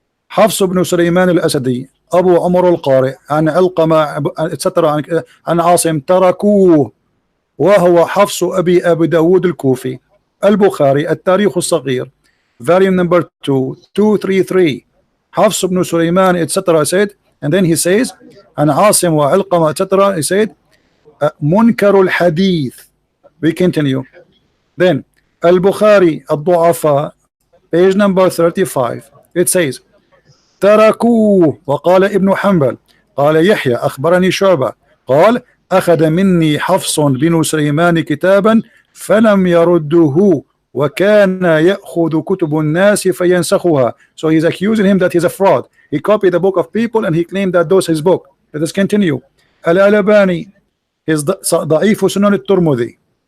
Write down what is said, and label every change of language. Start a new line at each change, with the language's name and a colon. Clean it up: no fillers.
Arabic: حفص بن سليمان الأسدي أبو عمر القارئ عن علقمة etc. عن عاصم تركوه وهو حفص أبي داود الكوفي. البخاري التاريخ الصغير
English: volume number
Arabic: 2 233 حفص بن سليمان etc.
English: said, and then he says
Arabic: عن عاصم وعلقمة
English: etc. he said
Arabic: منكر الحديث.
English: We continue.
Arabic: Then البخاري الضعفاء
English: page number
Arabic: 35 it says تركوه وقال ابن حنبل قال يحيى أخبرني شعبة قال أخذ مني حفص بن سليمان كتابا فلم يرده وكان يأخذ كتب الناس فينسخها.
English: So he's accusing him that he's a fraud. He copied the book of people and he claimed that those his book. Let us continue. Al-Albani is
Arabic: ضعيف سنن الترمذي.